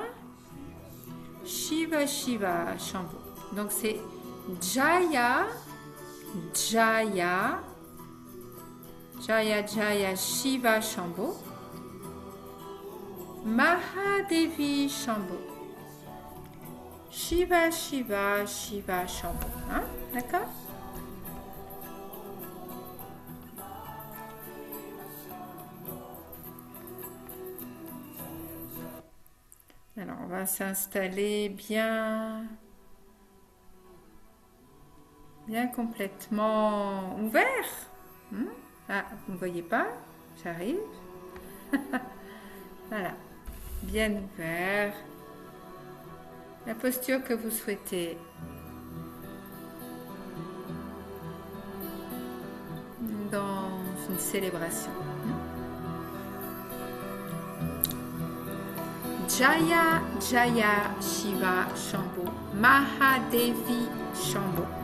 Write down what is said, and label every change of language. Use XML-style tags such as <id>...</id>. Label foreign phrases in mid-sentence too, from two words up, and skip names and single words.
<sa>Shiva Shiva Shambho.</sa> <fr>Donc c'est</fr> <sa>Jaya, Jaya, Jaya Jaya Shiva Shambho, Mahadevi Shambho. Shiva Shiva Shiva Shambho.</sa> <fr>Hein? D'accord? Alors, on va s'installer bien complètement ouvert. Ah, vous ne voyez pas? J'arrive. Voilà, bien ouvert. La posture que vous souhaitez. Dans une célébration.</fr> <sa>Jaya Jaya Shiva Shambho, Mahadevi Shambho.</sa>